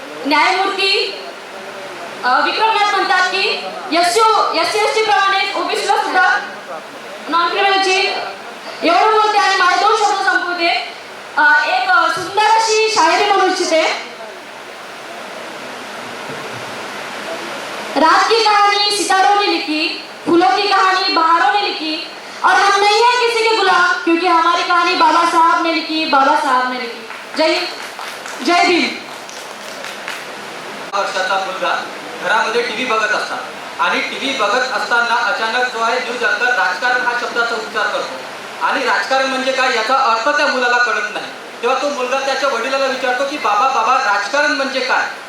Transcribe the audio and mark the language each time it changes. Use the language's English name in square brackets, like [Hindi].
[Marathi] न्यायमूर्ती विक्रमनाथ म्हणतात की SC ST प्रमाणे ओबीसीला सुद्धा नॉन क्रिमिनलची एवढं बोलते आणि माझे 2 शब्द संपवते. एक सुंदर अशी शायरी म्हणू इच्छिते. [Hindi] रात की कहानी सितारों ने लिखी, फूलों की कहानी बहारों ने लिखी, और हम नहीं है किसी के गुलाम, क्योंकि हमारी कहानी बाबा साहब ने लिखी, बाबा साहब ने लिखी. जय भीम. [Marathi] वर्षाचा मुलगा घरामध्ये टीव्ही बघत असतात आणि टीव्ही बघत असताना अचानक जो आहे न्यूज अँकर राजकारण हा शब्दाचा उच्चार करतो आणि राजकारण म्हणजे काय याचा अर्थ त्या मुलाला कळत नाही. तेव्हा तो मुलगा त्याच्या वडिलाला विचारतो की बाबा राजकारण म्हणजे काय?